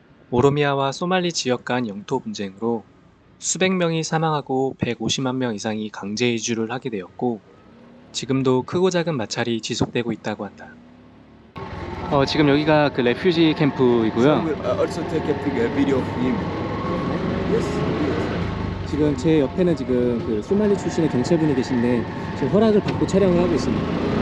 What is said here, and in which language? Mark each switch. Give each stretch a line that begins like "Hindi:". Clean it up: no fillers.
Korean: 오로미아와 소말리 지역 간 영토 분쟁으로 수백 명이 사망하고 150만 명 이상이 강제 이주를 하게 되었고 지금도 크고 작은 마찰이 지속되고 있다고 한다. 지금 여기가 그 레퓨지 캠프이고요.
English: We'll also take a video of him. Yes.
Korean: 지금 제 옆에는 지금 그 소말리 출신의 경찰분이 계신데 지금 허락을 받고 촬영을 하고 있습니다.